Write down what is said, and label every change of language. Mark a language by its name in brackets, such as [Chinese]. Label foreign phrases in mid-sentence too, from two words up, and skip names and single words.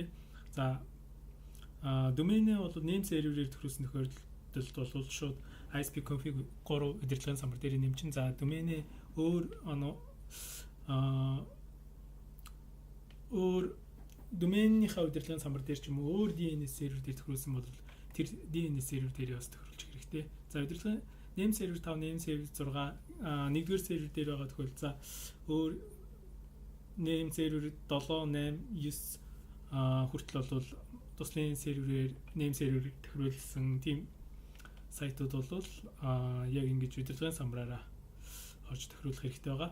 [Mongolian] За domain-ээ бол [English] name server- [Mongolian] ээр тохируулсан тохиолдолд бол шууд ISP config 3 удирдлагын самбар дээр нэмчин. За domain-ээ өөр domain-ийнхаа удирдлагын самбар дээр ч юм уу өөр DNS сервер дээр тохируулсан бол тэр DNS сервер дээр бас тохируулж хэрэгтэй. За удирдлагын [English] name server [Mongolian] 5, [English] name server [Mongolian] 6 нэгдүгээр сервер дээр байгаа тохиолдол за өөр [English] name server [Mongolian] 7, 8, 9 хүртэл бол туслын серверээр [English] name server [Mongolian] тохируулсан тийм сайтууд бол яг ингэж удирдлагын самбараараа орж тохируулах хэрэгтэй байгаа.